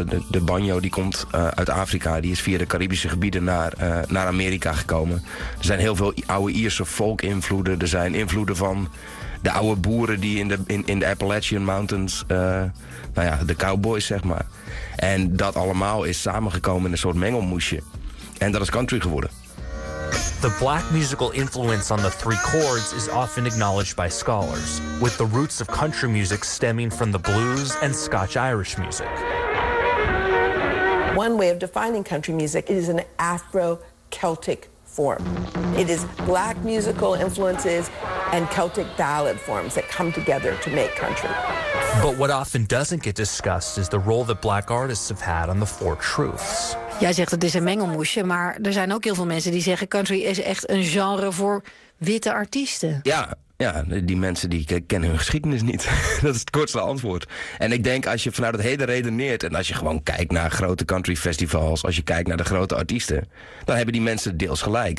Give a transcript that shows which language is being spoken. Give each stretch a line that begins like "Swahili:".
Dutch: De banjo die komt uit Afrika. Die is via de Caribische gebieden naar Amerika gekomen. Er zijn heel veel oude Ierse folk-invloeden. Er zijn invloeden van de oude boeren die in de Appalachian Mountains, de cowboys, zeg maar. En dat allemaal is samengekomen in een soort mengelmoesje. En dat is country geworden.
English: The black musical influence on the three chords is often acknowledged by scholars, with the roots of country music stemming from the blues and Scotch-Irish music. One way of defining country music is an Afro-Celtic form. It is black musical influences and Celtic ballad forms that come together to make country. But what often doesn't get discussed is the role that black artists have had on the Four Truths.
Dutch: Jij zegt het is een mengelmoesje, maar er zijn ook heel veel mensen die zeggen country is echt een genre voor witte artiesten. Ja. Ja, die mensen die kennen hun geschiedenis niet. Dat is het kortste antwoord. En ik denk als je vanuit het heden redeneert en als je gewoon kijkt naar grote country festivals, als je kijkt naar de grote artiesten, dan hebben die mensen deels gelijk.